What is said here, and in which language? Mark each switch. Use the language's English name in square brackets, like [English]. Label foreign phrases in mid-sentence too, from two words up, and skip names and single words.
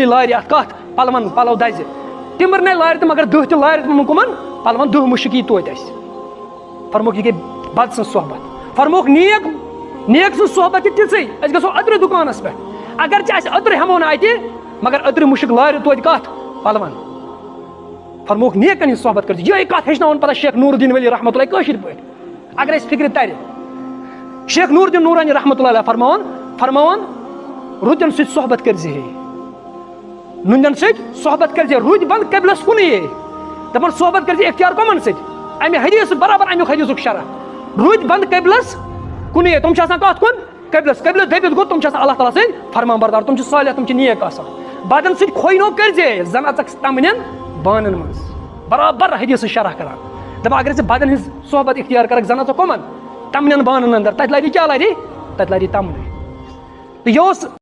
[Kashmiri] لارِ اتھ کتھ پلو دزِ، تِمر نے لارِ تہٕ مگر دٔہ تہِ لارِ کٕمن پلون، دٔہ مُشک یی توتہِ اَسہِ، فرمووُکھ یہِ گٔے بد سٕنٛز صحبت، فرمووُکھ نیک سٕنٛز صحبت چھِ تِژھٕے، أسۍ گژھو أدرٕ دُکانس پٮ۪ٹھ، اگر ژےٚ اَسہِ أدرٕ ہٮ۪مو نہٕ اتہِ مگر أدرٕ مُشک لارِ توتہِ کتھ پلون، فرمووُکھ نیکن ہٕنٛز صحبت کٔرزِ، یِہے کتھ ہیٚچھناوان پتہٕ شیخ نور الدین ولی [Arabic] رحمۃ اللہ [Kashmiri] کٲشِر پٲٹھۍ، اگر اَسہِ فِکرِ ترِ، شیخ نور الدین نورانی [Arabic] رحمۃ اللہ علیہ [Kashmiri] فرماوان رُتٮ۪ن سۭتۍ صحبت کٔرزِ ہے، نُنٛدٮ۪ن سۭتۍ صحبت کٔرزِ، رُدۍ بنٛد قبلس کُنٕے ہے، دپان صحبت کٔرزِ اختیار کٕمن سۭتۍ، امہِ حدیث برابر امیُک حدیثُک شرح، رُدۍ بنٛد قبلس کُنٕے ہے، تِم چھِ آسان کتھ کُن قبلس دٔپِتھ گوٚو تِم چھِ آسان اللہ تعالیٰ سٕنٛدۍ فرمان بردار، تِم چھِ صالح، تِم چھِ نیک آسان، بدن سۭتۍ کھوینو کٔرزے زن اژکھ تمنٮ۪ن بانن منٛز برابر حدیث شرح کران دپان اگر ژٕ بدن ہٕنٛز صحبت اختیار کرکھ زن اژکھ کٕمن تمنٮ۪ن بانن اندر تتہِ لری کیٛاہ لری تتہِ لری تمنٕے تہٕ یہِ اوس